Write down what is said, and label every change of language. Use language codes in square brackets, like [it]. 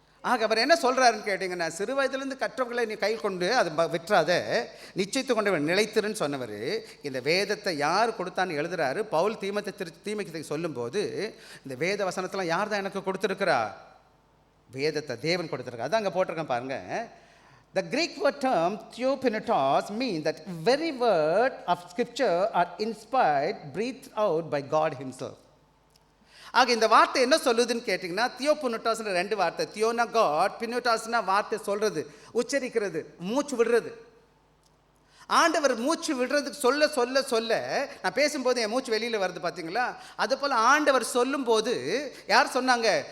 [ta] ஆக அவர் என்ன சொல்கிறாருன்னு கேட்டிங்கன்னா, சிறு வயதிலிருந்து கற்றவர்களை நீ கை கொண்டு அது விட்டுறாத, நிச்சயித்து கொண்டு நிலைத்திருன்னு சொன்னவர். இந்த வேதத்தை யார் கொடுத்தான்னு எழுதுறாரு. பவுல் தீமைக்கு சொல்லும்போது இந்த வேத வசனத்தெல்லாம் யார் தான் எனக்கு கொடுத்துருக்கிறா? வேதத்தை தேவன் கொடுத்துருக்கா. அதான் அங்கே போட்டிருக்கேன் பாருங்கள். [en] The Greek word term theopneustos means that very word of scripture are inspired, breathed out by God himself. [ta] ஆக இந்த வார்த்தை என்ன சொல்லுதுன்னு கேட்டிங்கன்னா, தியோபுனட்டாஸ்ன்ற 2 வார்த்தை. தியோனா காட், பினோட்டாஸ்னா வார்த்தை சொல்கிறது, உச்சரிக்கிறது, மூச்சு விடுறது. ஆண்டவர் மூச்சு விடுறதுக்கு சொல்ல சொல்ல சொல்ல, நான் பேசும்போது என் மூச்சு வெளியில் வருது பார்த்தீங்களா, அதுபோல் ஆண்டவர் சொல்லும்போது யார் சொன்னாங்க?